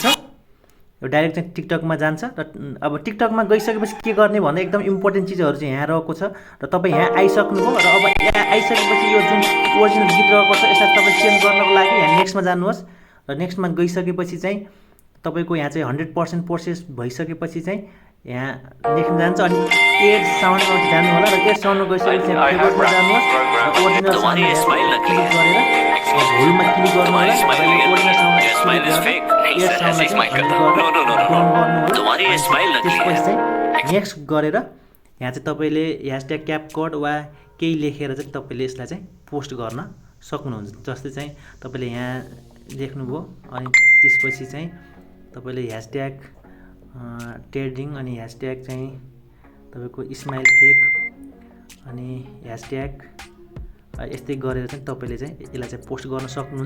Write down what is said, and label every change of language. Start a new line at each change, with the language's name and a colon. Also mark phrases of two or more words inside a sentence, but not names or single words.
Nepali: यो डाइरेक्ट चाहिँ टिकटकमा जान्छ र अब टिकटकमा गइसकेपछि के गर्ने भन्दा एकदम इम्पोर्टेन्ट चिजहरु चाहिँ यहाँ रहेको छ र तपाई यहाँ आइसक्नुभयो र अब यहाँ आइसकेपछि यो जुन ओरिजिनल गीत रहेको छ यसलाई तपाई चेन्ज गर्नको लागि यहाँ नेक्स्टमा जानुहोस् र नेक्स्टमा गइसकेपछि चाहिँ तपाईको यहाँ चाहिँ 100% प्रोसेस भइसकेपछि चाहिँ यहाँ नेक्स्टमा जान्छ अनि
English: add sound
Nepali: जानु होला र
English: add sound
Nepali: गइसकेपछि फेभरेटमा जानुहोस् र
English: original sound click
Nepali: गरेर भुलमा क्लिक गर्नु होला।
English: original sound smile is fake.
Hindi: नहीं सर, ऐसे ही स्माइल करता हूं।
English: no no no no.
Hindi: तुम्हारी ये स्माइल नकली है।
Nepali: त्यसपछि नेक्स्ट गरेर यहाँ चाहिँ तपाईले #क्यापकट वा केही लेखेर चाहिँ तपाईले यसलाई चाहिँ पोस्ट गर्न सक्नुहुन्छ। जस्तै चाहिँ तपाईले यहाँ लेख्नुभयो अनि त्यसपछि चाहिँ तपाईले ट्रेडिङ अनि चाहिँ तपाईको
English: smile fake
Nepali: अनि यस्तै गरेर चाहिँ तपाईले चाहिँ यसलाई चाहिँ पोस्ट गर्न सक्नुहुन्छ।